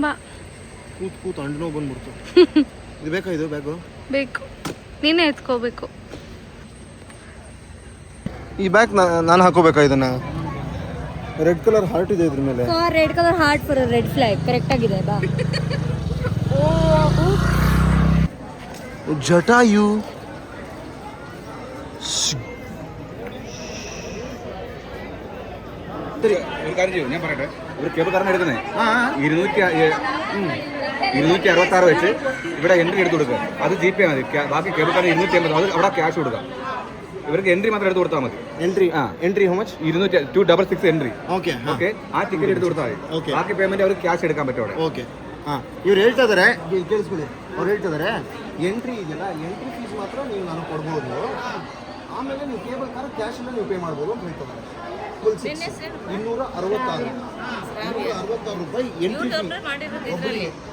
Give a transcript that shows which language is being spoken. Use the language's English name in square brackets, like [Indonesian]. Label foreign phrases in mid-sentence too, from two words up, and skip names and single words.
[Kannada] ಕೂತು ಅಂಡು ನೋವು ಬಂದ್ಬಿಡ್ತು. ಇದು ಬೇಕಾ? ಇದು ಬ್ಯಾಗು ಬೇಕು, ನೀನೇ ಎತ್ಕೋಬೇಕು. ಈ ಬ್ಯಾಗ್ ನಾನು ಹಾಕೋಬೇಕಾ? ಇದನ್ನ [English] red colour heart [Kannada] ಇದೆ ಇದ್ರ ಮೇಲೆ. [English] red colour heart for red flag [Kannada] ಕರೆಕ್ಟ್ ಆಗಿದೆ ಬಾ. [Malayalam] ജടായു ഒരു കാര്യം ചെയ്യും, ഞാൻ പറയട്ടെ. ഒരു കേബിൾ കാരനെ എടുക്കുന്നേ 266 വെച്ച് ഇവിടെ എൻട്രി എടുത്ത് കൊടുക്കുക. അത് ജി പേ മതി. ബാക്കി കേബിൾ കാരന് 250, അത് അവിടെ ക്യാഷ് കൊടുക്കുക. ഇവർക്ക് എൻട്രി മാത്രം എടുത്ത് കൊടുത്താൽ മതി. [English] entry how much? [Malayalam] 266 എൻട്രി. [Kannada] ಓಕೆ [Malayalam] ഓക്കെ, ആ ടിക്കറ്റ് എടുത്ത് കൊടുത്താൽ മതി. ബാക്കി പേയ്മെന്റ് അവർക്ക് ಕ್ಯಾಶ್ എടുക്കാൻ പറ്റും അവിടെ. [Kannada] ಓಕೆ. ಇವ್ರು ಹೇಳ್ತಾ ಇದಾರೆ, ಕೇಳಿಸ್ಕೊಳ್ಳಿ, ಅವ್ರು ಹೇಳ್ತಾ ಇದಾರೆ ಎಂಟ್ರಿ ಇದೆಯಲ್ಲ, [English] entry fees [Kannada] ಮಾತ್ರ ನೀವು ನಾನು ಕೊಡ್ಬೋದು, ಆಮೇಲೆ ನೀವು [English] cable car [Kannada] ಕ್ಯಾಶಲ್ಲಿ ನೀವು ಪೇ ಮಾಡ್ಬೋದು ಅಂತ ಹೇಳ್ತಾರೆ. ಫುಲ್ 266 ರೂಪಾಯಿ [English] entry fee [Kannada] ಒಬ್ಬರಿಗೆ.